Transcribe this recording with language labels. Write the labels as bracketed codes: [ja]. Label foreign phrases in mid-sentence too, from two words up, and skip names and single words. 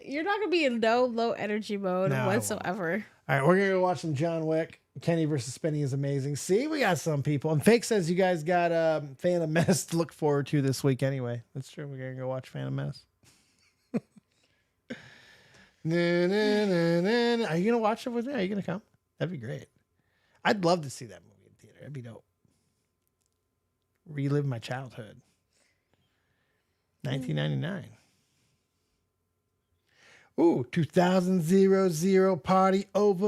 [en] You're not going to be in low energy mode No, I whatsoever. All right, we're going to go watch some John Wick. Kenny versus Spenny is amazing. See, we got some people. And Fake says you guys got Phantom Menace to look forward to this week anyway. That's true. We're going to go watch Phantom Menace. Na, na, na, na, na. Are you gonna watch it with me? Are you gonna come? That'd be great. I'd love to see that movie in theater. That'd be dope. Relive my childhood. 1999. Ooh, 2000 party over.